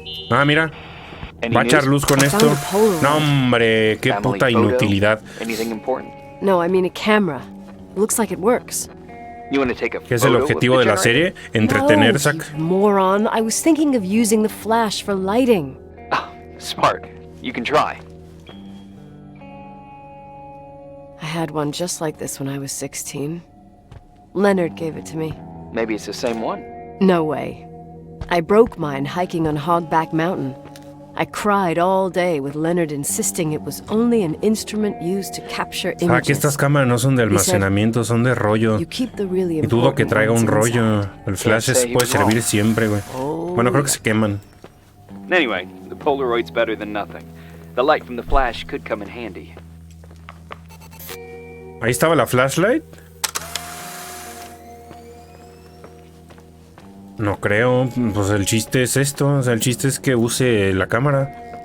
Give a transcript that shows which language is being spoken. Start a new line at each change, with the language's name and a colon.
Spanish: Ah, mira. Va a echar luz con esto. No, hombre, qué puta inutilidad.
English: No, I mean a camera. Looks like it works.
Spanish: ¿Qué es el objetivo de la serie? Entretener, Zack.
English: Moron, I was thinking of using the flash for lighting. Oh, smart. You can try. I had one just like this when I was 16. Leonard gave it to me. Maybe it's the same one. No way. I broke mine hiking on Hogback Mountain. I cried all day with Leonard insisting it was only an instrument used to capture images.
Spanish: Ah, que estas cámaras no son de almacenamiento, son de rollo. Y dudo que traiga un rollo. El flash puede servir siempre, güey. Bueno, creo que se queman.
English: Anyway, the Polaroid's better than nothing. The light from the flash could come in handy.
Spanish: Ahí estaba la flashlight. No creo, pues el chiste es esto, o sea, el chiste es que use la cámara.